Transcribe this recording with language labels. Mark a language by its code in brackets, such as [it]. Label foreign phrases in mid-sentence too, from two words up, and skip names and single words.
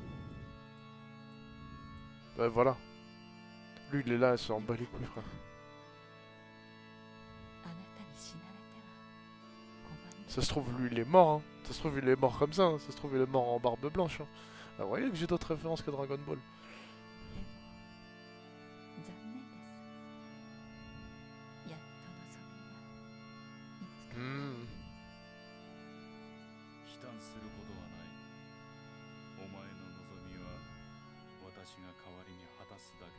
[fr] Ouais, voilà. Lui, il est là, il s'en bat les couilles, frère. Ça se trouve, lui, il est mort, hein. Ça se trouve, il est mort comme ça, hein. Ça se trouve, il est mort en barbe blanche, hein. Ah, vous voyez que j'ai d'autres références que Dragon Ball. Hmm. [ja] 悲嘆することはない。お前の望みは私が代わりに果たす